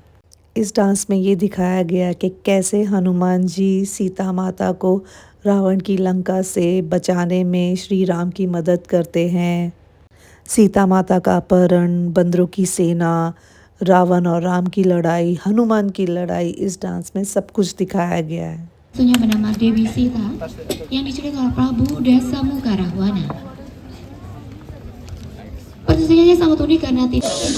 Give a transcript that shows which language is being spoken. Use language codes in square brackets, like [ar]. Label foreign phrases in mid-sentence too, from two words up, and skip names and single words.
[hi] इस डांस में ये दिखाया गया कि कैसे हनुमान जी सीता माता को रावण की लंका से बचाने में श्री राम की मदद करते हैं। सीता माता का अपहरण, बंदरों की सेना, रावण और राम की लड़ाई, हनुमान की लड़ाई, इस डांस में सब कुछ दिखाया गया है। [id] Ibunya bernama Dewi Sita yang diculik oleh Prabu Dasamuka Rahwana. Posisinya sangat unik karena tidak.